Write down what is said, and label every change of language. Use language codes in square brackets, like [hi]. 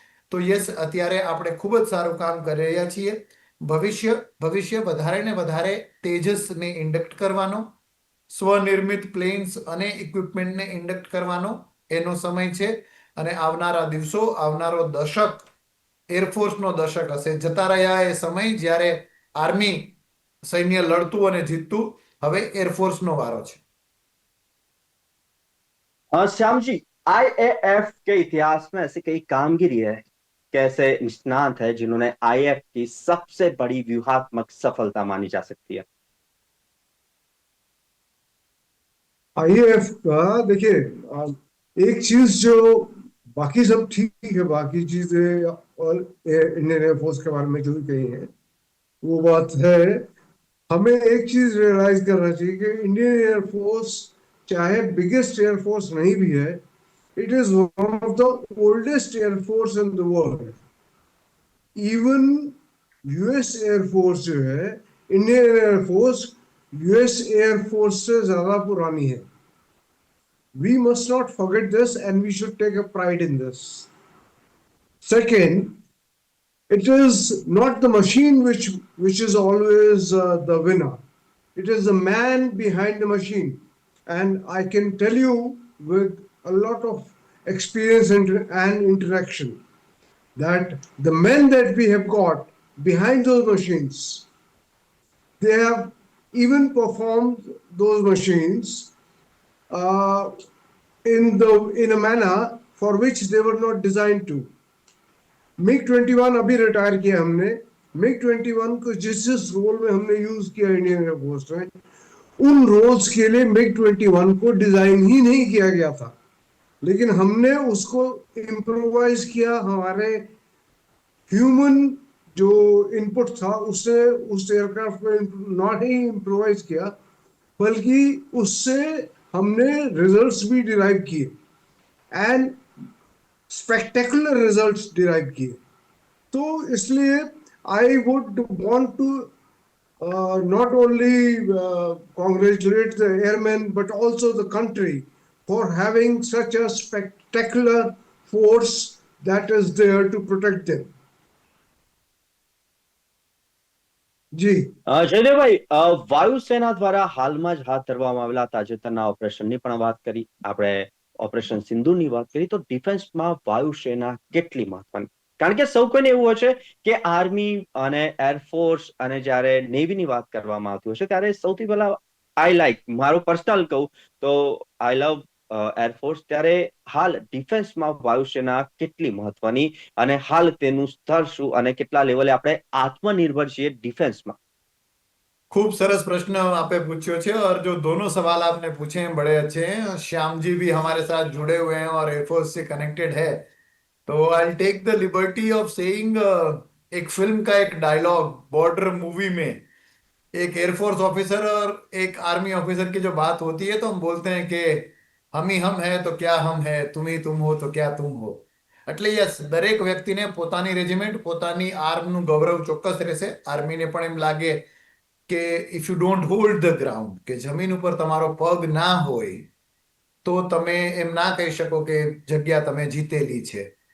[gu] તો યસ, અત્યારે આપણે ખૂબ જ સારું કામ કરી રહ્યા છીએ. ભવિષ્ય વધારે ને વધારે તેજસને ઇન્ડક્ટ કરવાનો, સ્વનિર્મિત પ્લેન્સ અને ઇક્વિપમેન્ટને ઇન્ડક્ટ કરવાનો એનો સમય છે. અને આવનારા દિવસો, આવનારો દશક એરફોર્સનો દશક હશે. જતા રહ્યા એ સમય જ્યારે આર્મી સૈન્ય લડતું અને જીતતું. હવે एयरफोर्स नो वारो છે. [hi] श्याम जी, आईएएफ के इतिहास में ऐसी कई कामगिरी है, कैसे निष्णात है जिन्होंने आईएएफ की सबसे बड़ी व्यूहात्मक सफलता मानी जा सकती है? आईएएफ का देखिए, एक चीज जो बाकी सब ठीक है, बाकी चीजें और इंडियन एयरफोर्स के बारे में जो भी कही है वो बात है. हमें एक चीज रियलाइज करना चाहिए कि इंडियन एयरफोर्स चाहे बिगेस्ट एयरफोर्स नहीं भी है, [en] it is one of the oldest air force in the world. [hi] Even US air force जो है, Indian air force US air force से ज्यादा पुरानी है. [en] We must not forget this and we should take a pride in this. Second, it is not the machine which is always the winner. It is the man behind the machine. And I can tell you with a lot of experience and interaction that the men that we have got behind those machines, they have even performed those machines uh, in a manner for which they were not designed to. [hi] MiG-21 अभी retire किया हमने. MiG-21 को जिस जिस role में हमने use किया Indian air force में, उन रोल्स के लिए MiG-21 को डिजाइन ही नहीं किया गया था, लेकिन हमने उसको इम्प्रोवाइज किया. हमारे ह्यूमन जो इनपुट था उससे उस एयरक्राफ्ट में नॉट ही इम्प्रोवाइज किया, बल्कि उससे हमने रिजल्ट्स भी डिराइव किए एंड स्पेक्टेकुलर रिजल्ट्स डिराइव किए. तो इसलिए [en] I would want to not only congratulate the airmen but also the country for having such a spectacular force that is there to protect them. [gu] જી જયદેવભાઈ, વાયુસેના દ્વારા હાલમાં જ હાથ ધરવામાં આવેલા તાજેતરના ઓપરેશનની પણ વાત કરી, આપણે ઓપરેશન સિંદૂરની વાત કરી, તો ડિફેન્સમાં વાયુસેના કેટલી મહત્વની? કારણ કે સૌ કોઈને એવું હોય છે કે આર્મી અને એરફોર્સ અને જ્યારે નેવીની વાત કરવામાં આવતી હોય છે ત્યારે સૌથી પહેલા મારું પર્સનલ કહું તો [en] I love air force. [gu] ત્યારે હાલ ડિફેન્સમાં વાયુસેના કેટલી મહત્વની અને હાલ તેનું સ્તર શું અને કેટલા લેવલે આપણે આત્મનિર્ભર છીએ [hi] डिफेंस में? [gu] खूब सरस प्रश्न आपने पूछो छे [hi] और जो दोनों सवाल आपने पूछे हैं बड़े अच्छे हैं. श्याम जी भी हमारे साथ जुड़े हुए हैं और एयरफोर्स से कनेक्टेड है, तो [en] I take the liberty of saying [hi] एक फिल्म का एक डायलॉग बॉर्डर मूवी में एक एयरफोर्स ऑफिसर और एक आर्मी ऑफिसर की जो बात होती है तो हम बोलते हैं कि हम ही हम है तो क्या हम है, तुम ही तुम हो तो क्या तुम हो. [gu] એટલે યસ, દરેક વ્યક્તિને પોતાની રેજિમેન્ટ, પોતાની આર્મનું ગૌરવ ચોક્કસ રહેશે. આર્મીને પણ એમ લાગે કે [en] if you don't hold the ground, [gu] કે જમીન ઉપર તમારો પગ ના હોય તો તમે એમ ના કહી શકો કે જગ્યા તમે જીતેલી છે.